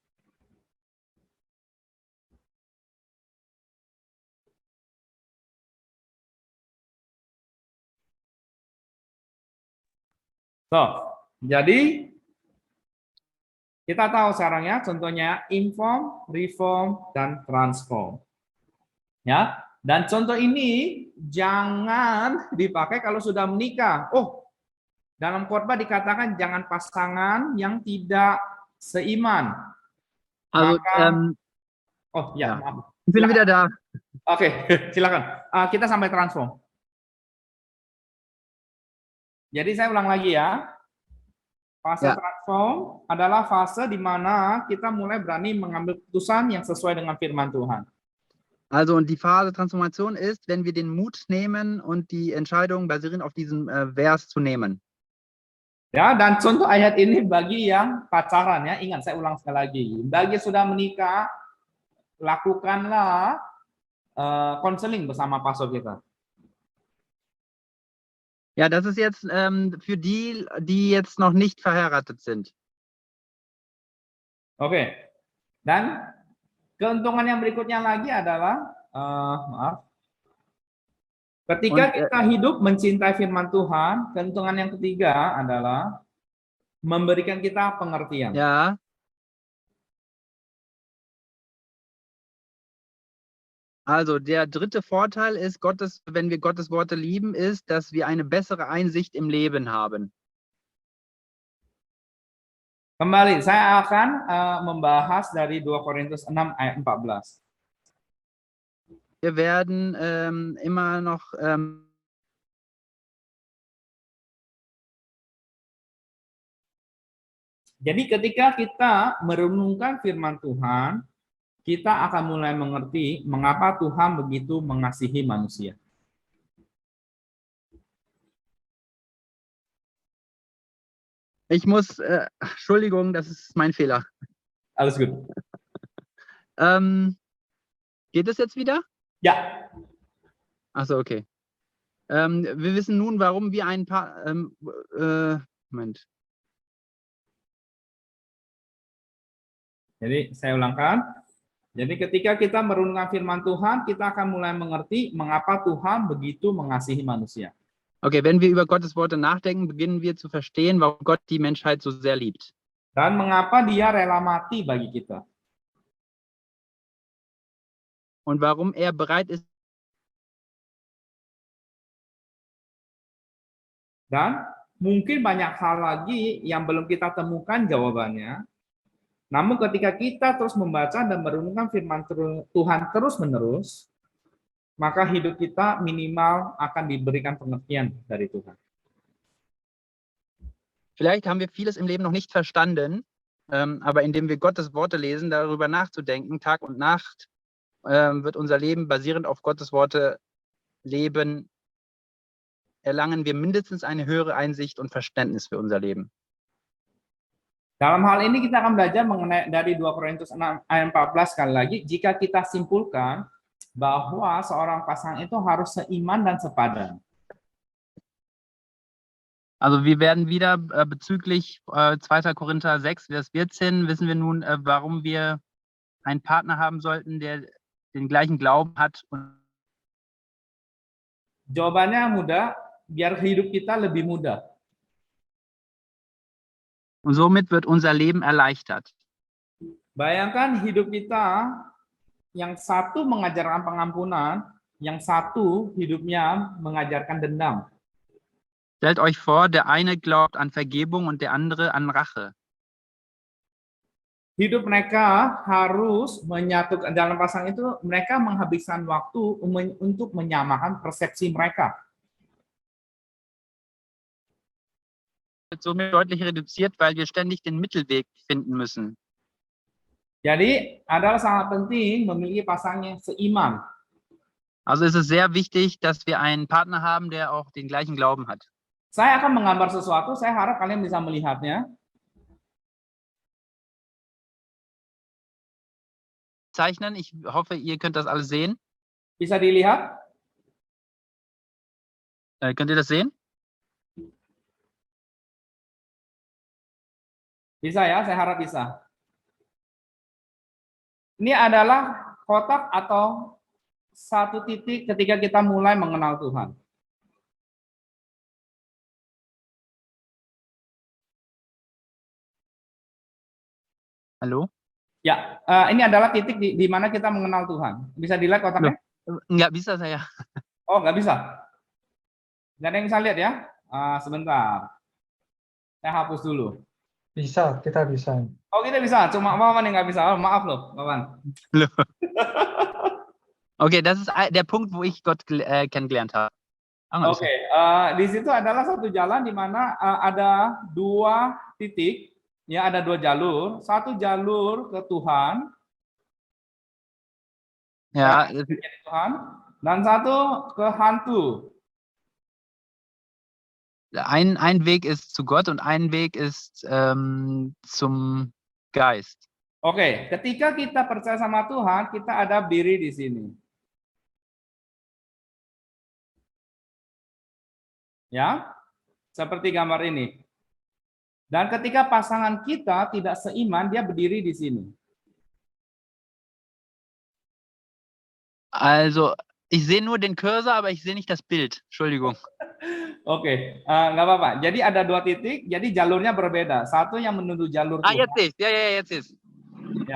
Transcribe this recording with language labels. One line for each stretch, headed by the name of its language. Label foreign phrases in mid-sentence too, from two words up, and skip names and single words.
Indonesian: So, jadi kita tahu sekarang ya, contohnya inform, reform, dan transform. Ya, dan contoh ini jangan dipakai kalau sudah menikah. Oh, dalam khotbah dikatakan jangan pasangan yang tidak seiman. Also, Oh ya, ja. maaf.
German: Ich bin wieder da.
Indonesian: Oke, silakan. Kita sampai transform. Jadi saya ulang lagi ya. Fase Ya. transform adalah fase di mana kita mulai berani mengambil keputusan yang sesuai dengan firman Tuhan.
German: Also, und die Phase Transformation ist, wenn wir den Mut nehmen und die Entscheidung basierend auf diesem Vers zu nehmen.
Indonesian: Ya, dan contoh ayat ini bagi yang pacaran ya. Ingat, saya ulang sekali lagi. Bagi yang sudah menikah, lakukanlah konseling bersama pastor kita.
German: Ja, das ist jetzt für die, die jetzt noch nicht verheiratet sind.
Indonesian: Oke. Dan keuntungan yang berikutnya lagi adalah, ketika kita hidup mencintai firman Tuhan, keuntungan yang ketiga adalah memberikan kita pengertian.
German: Ja. Also der dritte Vorteil ist, wenn wir Gottes Worte lieben, ist, dass wir eine bessere Einsicht im Leben haben.
Indonesian: Kembali, saya akan membahas dari 2 Korintus 6 ayat 14.
German: Wir werden immer noch
Indonesian: Jadi ketika kita merenungkan firman Tuhan, kita akan mulai mengerti mengapa Tuhan begitu mengasihi manusia.
German: Ich muss, Entschuldigung, das ist mein Fehler. Alles gut. Geht es jetzt wieder? Ya. Achso, okay. Wir wissen nun, warum wir ein paar, Moment.
Indonesian: Jadi saya ulangkan. Jadi ketika kita merenungkan firman Tuhan, kita akan mulai mengerti mengapa Tuhan begitu mengasihi manusia.
German: Okay, wenn wir über Gottes Worte nachdenken, beginnen wir zu verstehen, warum Gott die Menschheit so sehr liebt.
Indonesian: Dan mengapa dia rela mati bagi kita.
German: Und warum er bereit ist.
Indonesian: Dan mungkin banyak hal lagi yang belum kita temukan jawabannya. Namun ketika kita terus membaca dan merenungkan firman Tuhan terus-menerus, maka hidup kita minimal akan diberikan pengertian dari Tuhan.
German: Vielleicht haben wir vieles im Leben noch nicht verstanden, aber indem wir Gottes Worte lesen, darüber nachzudenken, Tag und Nacht, wird unser Leben basierend auf Gottes Worte leben, erlangen wir mindestens eine höhere Einsicht und Verständnis für unser Leben.
Indonesian: Dalam hal ini kita akan belajar mengenai dari 2 Korintus 6 ayat 14 sekali lagi, jika kita simpulkan bahwa seorang pasangan itu harus seiman dan sepadan.
German: Also wir werden wieder bezüglich 2. Korinther 6, Vers 14, wissen wir nun, warum wir einen Partner haben sollten, der den gleichen Glauben hat.
Indonesian: Jawabannya mudah, biar hidup kita lebih mudah.
German: Und somit wird unser Leben erleichtert.
Indonesian: Bayangkan hidup kita, yang satu mengajarkan pengampunan, yang satu hidupnya mengajarkan dendam.
German: Stellt euch vor, der eine glaubt an Vergebung und der andere an Rache.
Indonesian: Hidup mereka harus menyatukan, dalam pasangan itu mereka menghabiskan waktu untuk menyamakan persepsi mereka.
German: Wird somit deutlich reduziert, weil wir ständig den Mittelweg finden müssen.
Indonesian: Jadi adalah sangat penting memiliki pasangan yang seiman.
German: Also ist es sehr wichtig, dass wir einen Partner haben, der auch den gleichen Glauben hat.
Indonesian: Saya akan menggambar sesuatu, saya harap kalian bisa melihatnya.
German: Zeichnen, ich hoffe, ihr könnt das alles sehen.
Indonesian: Bisa dilihat?
German: Könnt ihr das sehen?
Indonesian: Bisa ya, saya harap bisa. Ini adalah kotak atau satu titik ketika kita mulai mengenal Tuhan. Halo? Ya, ini adalah titik di mana kita mengenal Tuhan. Bisa dilihat kotaknya? Nggak bisa saya. Oh, nggak bisa? Nggak ada yang bisa lihat ya? Sebentar. Saya hapus dulu. Bisa, kita bisa. Oh, kita bisa. Cuma Wawan yang nggak bisa. Oh, maaf loh, Wawan.
German: Okay, das ist der Punkt, wo ich Gott kennengelernt habe.
Indonesian: Oke, di situ adalah satu jalan di mana ada 2 titik, ya ada 2 jalur. Satu jalur ke Tuhan, Ja, Tuhan, dan satu ke hantu.
German: ein Weg ist zu Gott und ein Weg ist zum Geist.
Indonesian: Oke, ketika kita percaya sama Tuhan, kita ada diri di sini. Ya, seperti gambar ini. Dan ketika pasangan kita tidak seiman, dia berdiri di sini.
German: Also, ich sehe nur den Cursor, aber ich sehe nicht das Bild. Entschuldigung.
Indonesian: Oke, nggak apa-apa. Jadi ada 2 titik, jadi jalurnya berbeda. Satu yang menuju jalur Tuhan.
German: Jetzt sehe ich. Ja, jetzt ist. Ya.